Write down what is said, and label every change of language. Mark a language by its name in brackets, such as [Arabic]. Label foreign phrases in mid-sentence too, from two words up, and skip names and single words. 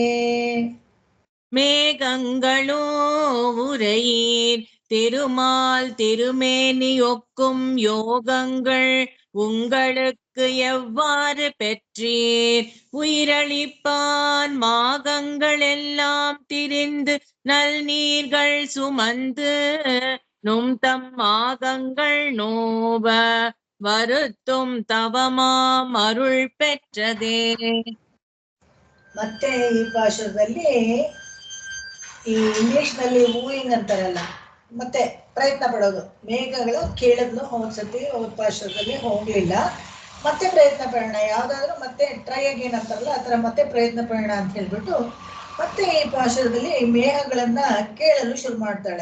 [Tamil] மேகங்களோ உரையீர் திருமால் திருமேனியொக்கும் யோகங்கள் உங்களுக்கு எவ்வாறு பெற்றீர்? உயிரழிப்பான் மாகங்கள் எல்லாம் திரிந்து நல் நீர்கள் சுமந்து நும்தம் மாகங்கள் நோவ. வருத்தும் தவமாம் அருள் பெற்றதே. [Kannada] ಮತ್ತೆ ಈ ಭಾಷೆಯಲ್ಲಿ ಈ ಇಂಗ್ಲಿಷ್ ನಲ್ಲಿ ಮೂವಿಂಗ್ ಅಂತಾರಲ್ಲ, ಮತ್ತೆ ಪ್ರಯತ್ನ ಪಡೋದು. ಮೇಘಗಳು ಕೇಳಿದ್ಲು ಒಂದ್ಸತಿ ಭಾಷೆದಲ್ಲಿ ಹೋಗ್ಲಿಲ್ಲ, ಮತ್ತೆ ಪ್ರಯತ್ನ ಪಡೋಣ, ಯಾವ್ದಾದ್ರು ಮತ್ತೆ [English] try again [Kannada] ಅಂತಾರಲ್ಲ, ಆ ಥರ ಮತ್ತೆ ಪ್ರಯತ್ನ ಪಡೋಣ ಅಂತ ಹೇಳ್ಬಿಟ್ಟು ಮತ್ತೆ ಈ ಭಾಷೆದಲ್ಲಿ ಮೇಘಗಳನ್ನ ಕೇಳಲು ಶುರು ಮಾಡ್ತಾಳೆ.